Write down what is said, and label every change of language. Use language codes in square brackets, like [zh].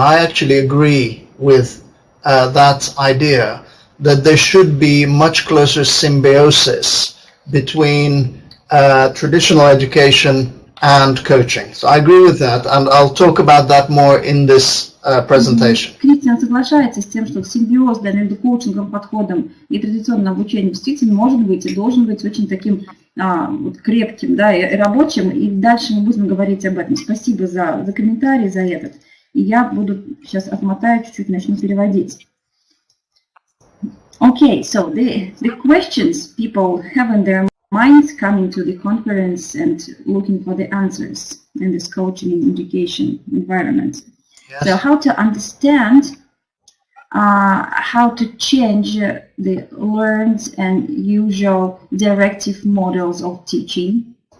[en] I actually agree with that idea that there should be much closer symbiosis between traditional education and coaching. So I agree with that, and I'll talk about that more in this presentation. [ru] Кристиан соглашается с тем, что симбиоз между коучинговым подходом и традиционным обучением действительно может быть и должен быть очень таким вот крепким, да, и рабочим, и дальше мы будем говорить об этом. Спасибо за комментарий, за этот. И я буду сейчас отмотаю чуть-чуть, начну переводить. [en] Okay, so the questions people have in their minds coming to the conference and looking for the answers in this coaching and education environment. Yes. So how to understand how to change the learned and usual directive models of teaching.